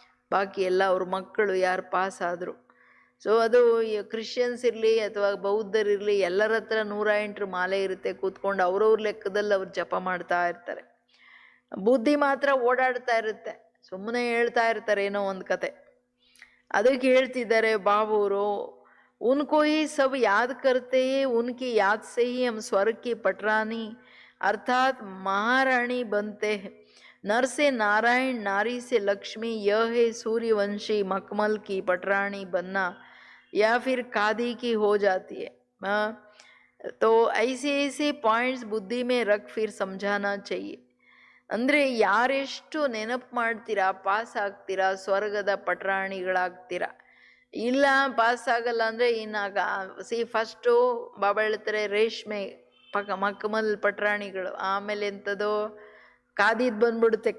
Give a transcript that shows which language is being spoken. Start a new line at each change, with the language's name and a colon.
Kannada: ಬಾಕಿ ಎಲ್ಲ ಅವ್ರ ಮಕ್ಕಳು ಯಾರು ಪಾಸ್ ಆದರು. ಸೊ ಅದು ಕ್ರಿಶ್ಚಿಯನ್ಸ್ ಇರಲಿ ಅಥವಾ ಬೌದ್ಧರಿರಲಿ, ಎಲ್ಲರ ಹತ್ರ 108 ಮಾಲೆ ಇರುತ್ತೆ. ಕೂತ್ಕೊಂಡು ಅವ್ರವ್ರ ಲೆಕ್ಕದಲ್ಲಿ ಅವ್ರು ಜಪ ಮಾಡ್ತಾ ಇರ್ತಾರೆ. ಬುದ್ಧಿ ಮಾತ್ರ ಓಡಾಡ್ತಾ ಇರುತ್ತೆ, ಸುಮ್ಮನೆ ಹೇಳ್ತಾ ಇರ್ತಾರೆ ಏನೋ ಒಂದು ಕತೆ. ಅದಕ್ಕೆ ಹೇಳ್ತಿದ್ದಾರೆ ಬಾಬೂರು,
Hindi: उनको ही सब याद करते हैं, उनकी याद से ही हम स्वर्ग की पटरानी अर्थात महारानी बनते हैं. नर से नारायण, नारी से लक्ष्मी, यह है सूर्यवंशी मखमल की पटरानी बनना या फिर कादी की हो जाती है. तो ऐसे ऐसे पॉइंट्स बुद्धि में रख फिर समझाना चाहिए.
Kannada: ಅಂದರೆ ಯಾರೆಷ್ಟು ನೆನಪು ಮಾಡ್ತೀರಾ ಪಾಸ್ ಆಗ್ತೀರಾ, ಸ್ವರ್ಗದ ಪಟರಾಣಿಗಳಾಗ್ತೀರಾ. ಇಲ್ಲ ಪಾಸ್ ಆಗಲ್ಲ ಅಂದರೆ ಇನ್ನಾಗ ಫಸ್ಟು ಬಾಬಾ ಹೇಳ್ತಾರೆ ರೇಷ್ಮೆ ಮಕ್ಕಮಲ್ ಪಟ್ರಾಣಿಗಳು, ಆಮೇಲೆ ಎಂಥದೋ ಕಾದಿದ್ ಬಂದ್ಬಿಡುತ್ತೆ.